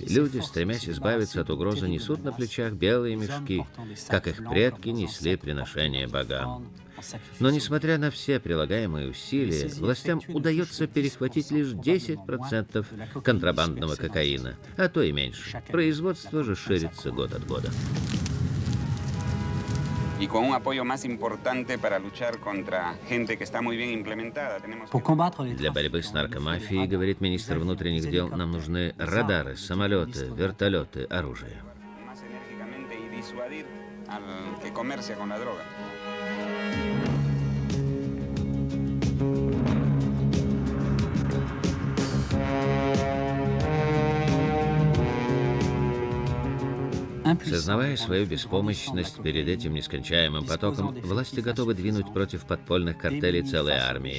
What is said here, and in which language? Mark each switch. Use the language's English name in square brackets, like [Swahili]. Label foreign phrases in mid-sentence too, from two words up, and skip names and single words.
[Russian] Люди, стремясь избавиться от угрозы, несут на плечах белые мешки, как их предки несли приношения богам. Но, несмотря на все прилагаемые усилия, властям удается перехватить лишь 10% контрабандного кокаина, а то и меньше. Производство же ширится год от года. [Spanish] Y con un apoyo más importante para luchar contra gente que está muy bien implementada. [Russian] Для борьбы с наркомафией, говорит министр внутренних дел, нам нужны радары, самолеты, вертолеты, оружие. [Spanish] Más enérgicamente y disuadir al que comercia con la droga. [Russian] Сознавая свою беспомощность перед этим нескончаемым потоком, власти готовы двинуть против подпольных картелей целой армии.